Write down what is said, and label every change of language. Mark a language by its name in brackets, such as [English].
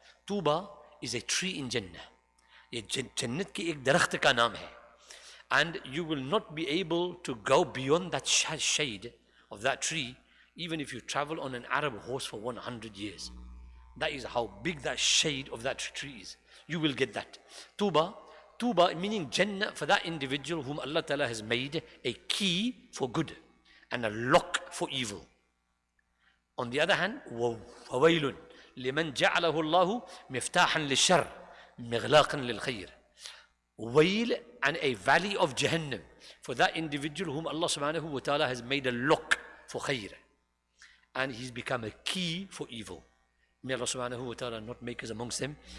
[English] Tuba is a tree in Jannah. [Hindi] ये जन्नत की एक दरख्त का नाम है. [English] And you will not be able to go beyond that shade of that tree, even if you travel on an Arab horse for 100 years. That is how big that shade of that tree is. You will get that. Tuba meaning Jannah for that individual whom Allah Ta'ala has made a key for good and a lock for evil. On the other hand, [Arabic] وَوَيْلٌ لِمَنْ جَعَلَهُ اللَّهُ مِفْتَاحًا لِلشَّرِّ مِغْلَاقًا لِلْخَيْرِ. [English] Wail and a valley of Jahannam for that individual whom Allah subhanahu wa ta'ala has made a lock for khair. And he's become a key for evil. May Allah subhanahu wa ta'ala not make us amongst them.